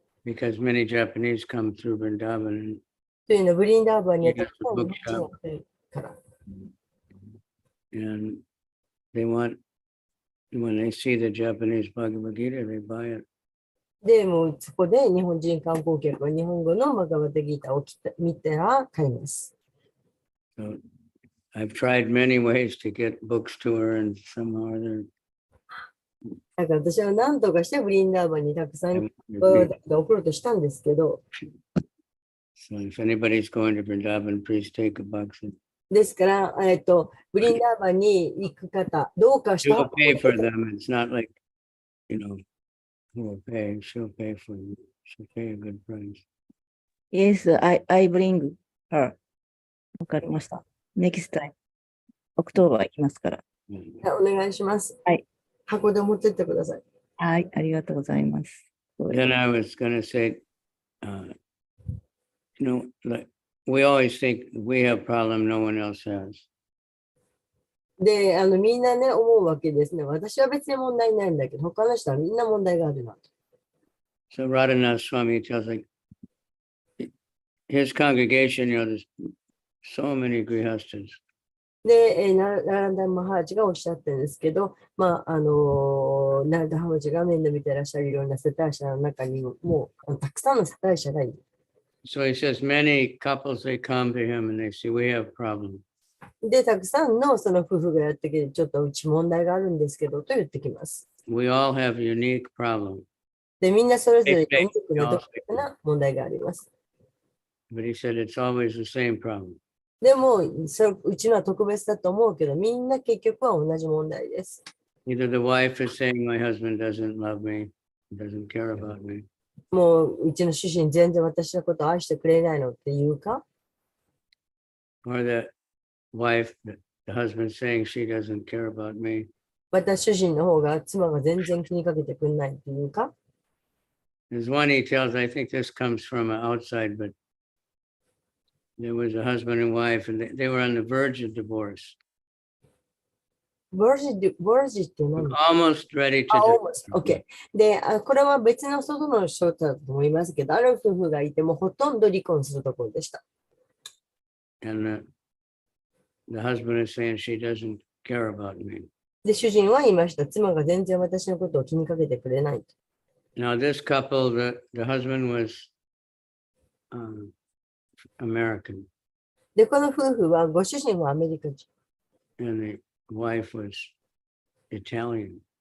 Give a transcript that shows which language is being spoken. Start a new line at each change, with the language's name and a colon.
English: Because many Japanese come through Vrindavan
Japanese: というのはブリンダーバンにはたくさんの日本人が来るから。
English: and they want, when they see the Japanese Bhagavad Gita, they buy it.
Japanese: で、もうそこで日本人観光客は日本語のバガバットギーターを見たら買います。
English: So I've tried many ways to get books to her and somehow or other.
Japanese: だから私は何とかしてブリンダーバンにたくさんバガバットギーターを送ろうとしたんですけど、
English: So if anybody's going to Vrindavan, please take a box.
Japanese: ですから、ブリンダーバンに行く方、どうかした
English: She'll pay for them. It's not like, who will pay. She'll pay for you. She'll pay a good price. Yes, I bring her.
Japanese: わかりました。
English: Next time.
Japanese: オクトーバー行きますから。お願いします。はい。箱で持ってってください。はい、ありがとうございます。
English: Then I was going to say, like, we always think we have a problem no one else has.
Japanese: で、みんなね、思うわけですね。私は別に問題ないんだけど、他の人はみんな問題があるなと。
English: So Radhanath Swami tells like his congregation, there's so many grihastas.
Japanese: で、ナランダ・マハラジがおっしゃってるんですけど、ナランダ・ハマジが面倒見てらっしゃるいろんな世帯者の中にもうたくさんの世帯者がいる。
English: So he says many couples, they come to him and they say, we have a problem.
Japanese: で、たくさんのその夫婦がやってきて、ちょっとうち問題があるんですけど、と言ってきます。
English: We all have a unique problem.
Japanese: で、みんなそれぞれユニークな独特な問題があります。
English: But he said it's always the same problem.
Japanese: でも、うちのは特別だと思うけど、みんな結局は同じ問題です。
English: Either the wife is saying, my husband doesn't love me, doesn't care about me.
Japanese: もう、うちの主人全然私のことを愛してくれないのっていうか、
English: Or the wife, the husband saying she doesn't care about me.
Japanese: また主人の方が妻が全然気にかけてくれないっていうか、
English: There's one he tells, I think this comes from outside, but there was a husband and wife, and they were on the verge of divorce.
Japanese: ボルジって何
English: Almost ready to OK。
Japanese: で、これは別の外の人だと思いますけど、ある夫婦がいてもほとんど離婚するところでした。
English: And the husband is saying she doesn't care about me.
Japanese: で、主人は言いました。妻が全然私のことを気にかけてくれないと。
English: Now this couple, the husband was American
Japanese: で、この夫婦はご主人はアメリカ人。
English: and the wife was Italian.